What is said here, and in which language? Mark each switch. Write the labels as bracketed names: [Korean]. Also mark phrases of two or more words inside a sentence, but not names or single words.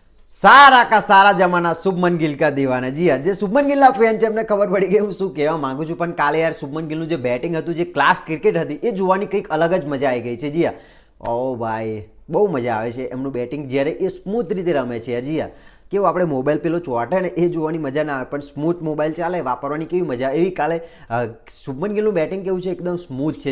[Hindi] सारा का सारा जमाना शुभमन गिल का दीवाना। [Gujarati] જી હા, જે શુભમન ગિલના ફેન છે એમને ખબર પડી ગઈ હું શું કહેવા માંગુ છું, પણ કાલે યાર શુભમન ગિલનું જે બેટિંગ હતું, જે [English] class cricket [Gujarati] હતી, એ જોવાની કંઈક અલગ જ મજા આવી ગઈ છે। જી હા, ઓ ભાઈ બહુ મજા આવે છે એમનું બેટિંગ જ્યારે એ સ્મૂથ રીતે રમે છે। જી હા, કેવું આપણે મોબાઈલ પેલો ચોંટે ને એ જોવાની મજા ના આવે, પણ સ્મૂથ મોબાઈલ ચાલે વાપરવાની કેવી મજા એવી કાલે શુભમન ગિલનું બેટિંગ કેવું છે, એકદમ સ્મૂથ છે।